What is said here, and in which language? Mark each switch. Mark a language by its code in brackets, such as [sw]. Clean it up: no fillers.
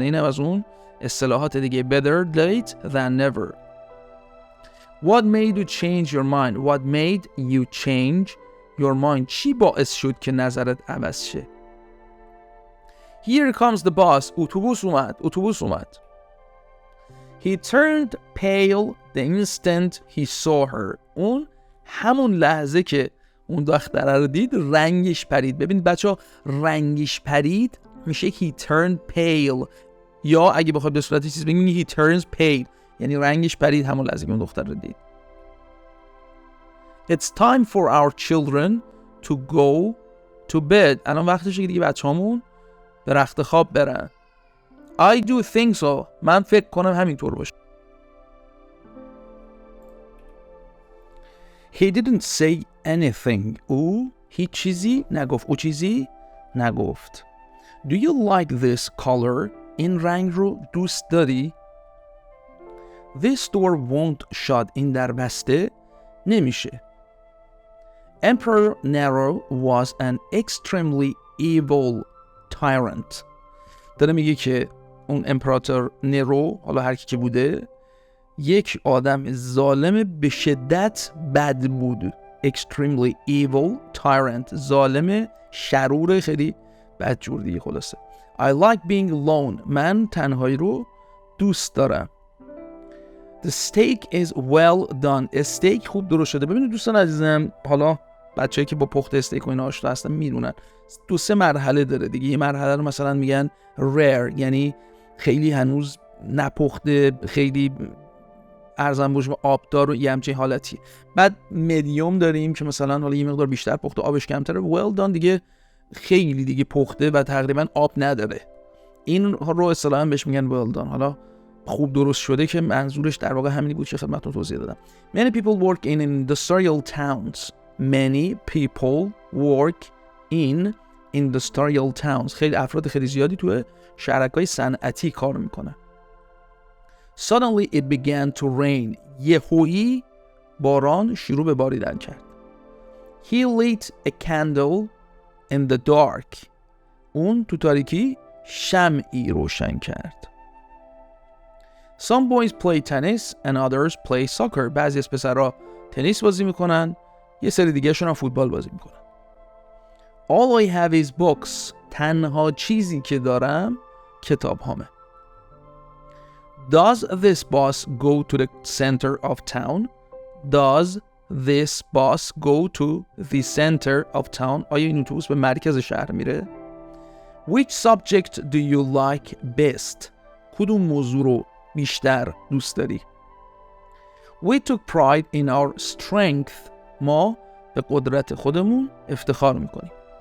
[fa] این هم از اون اصطلاحات دیگه. [en] Better late than never. What made you change your mind? What made you change your mind? [fa] چی باعث شد که نظرت عوض شه؟ [en] Here comes the bus. [fa] اتوبوس اومد. [en] He turned pale the instant he saw her. [fa] اون همون لحظه که اون دختره رو دید رنگش پرید. ببینید بچه ها، رنگش پرید میشه [en] he turned pale، [fa] یا اگه بخواد به صورت چیز بگیم [en] he turns pale، [fa] یعنی رنگش پرید همون لحظه که اون دختر رو دید. [en] It's time for our children to go to bed. [fa] الان وقتشه که دیگه بچه‌هامون به رخت خواب برن. [en] I do think so. [fa] من فکر کنم همینطور باشه. [en] He didn't say anything. [fa] او هیچ چیزی نگفت. او چیزی نگفت. [en] Do you like this color? [fa] این رنگ رو دوست داری؟ [en] This door won't shut. [fa] این در بسته نمیشه. [en] Emperor Nero was an extremely evil tyrant. [fa] داره میگه که اون امپراتور نرو، حالا هر کی که بوده، یک آدم ظالم به شدت بد بود. [en] Extremely evil tyrant. [fa] ظالم شرور خیلی بدجور دیگه. خلاصه [en] I like being alone. [fa] من تنهایی رو دوست دارم. [en] The steak is well done. [fa] استیک خوب درست شده. ببینید دوستان عزیزم، حالا بچه‌ای که با پخت استیک و اینا آشنا هستن میدونن 2-3 مرحله داره دیگه. یه مرحله رو مثلا میگن rare، یعنی خیلی هنوز نپخته، خیلی ارزان بوش و آبدار و یه همچین حالتی. بعد مدیوم داریم که مثلا حالا یه مقدار بیشتر پخته، آبش کمتره. well done دیگه خیلی دیگه پخته و تقریبا آب نداره. این رو اصطلاحاً بهش میگن well done. حالا خوب درست شده که منظورش در واقع همینی بود که خدمتتون توضیح دادم. [en] Many people work in industrial towns. Many people work in industrial towns. [fa] خیلی افراد خیلی زیادی توی شهرک‌های صنعتی کار میکنن. [en] Suddenly it began to rain. [fa] یهویی باران شروع به باریدن کرد. [en] He lit a candle in the dark. [fa] اون تو تاریکی شمعی روشن کرد. [en] Some boys play tennis and others play soccer. [fa] بعضی از پسرها تنیس بازی میکنن، یه سری دیگه شون هم فوتبال بازی میکنن. [en] All I have is books. [fa] تنها چیزی که دارم کتاب هامه. [en] Does this bus go to the center of town? Does this bus go to the center of town? [fa] آیا این اتوبوس به مرکز شهر میره؟ [en] Which subject do you like best? [fa] کدوم موضوع رو بیشتر دوست داری؟ [en] We took pride in our strength. [fa] ما به قدرت خودمون افتخار میکنیم.